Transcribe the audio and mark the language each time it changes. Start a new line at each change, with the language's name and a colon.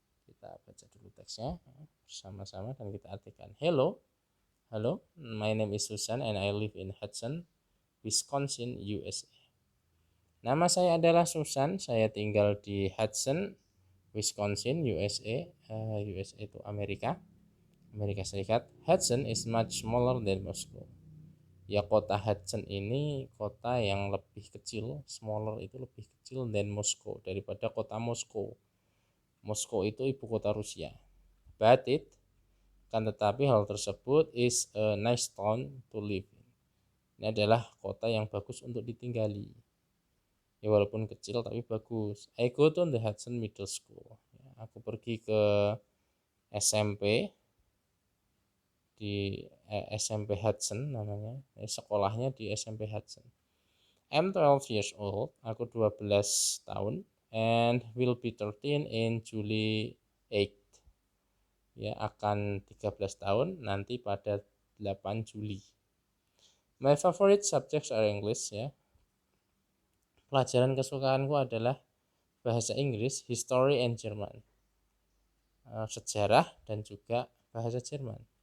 Indonesian: Kita baca dulu teksnya bersama-sama dan kita artikan.
English: Hello, my name is Susan and I live in Hudson, Wisconsin, USA.
Indonesian: Nama saya adalah Susan, saya tinggal di Hudson, Wisconsin, USA. USA itu Amerika Serikat.
English: Hudson is much smaller than Moscow.
Indonesian: Ya, kota Hudson ini kota yang lebih kecil, smaller itu lebih kecil than Moscow, daripada kota Moskow. Moskow itu ibu kota Rusia. But it, kan tetapi hal tersebut
English: is a nice town to live in.
Indonesian: Ini adalah kota yang bagus untuk ditinggali. Ya walaupun kecil tapi bagus.
English: I go to the Hudson Middle School.
Indonesian: Ya, aku pergi ke SMP di SMP Hudson namanya. Sekolahnya di SMP Hudson.
English: I'm 12 years old.
Indonesian: Aku 12 tahun
English: and will be 13 in July 8.
Indonesian: Ya, akan 13 tahun nanti pada 8 Juli.
English: My favorite subjects are English ya.
Indonesian: Pelajaran kesukaanku adalah bahasa Inggris,
English: history and German.
Indonesian: Sejarah dan juga bahasa Jerman.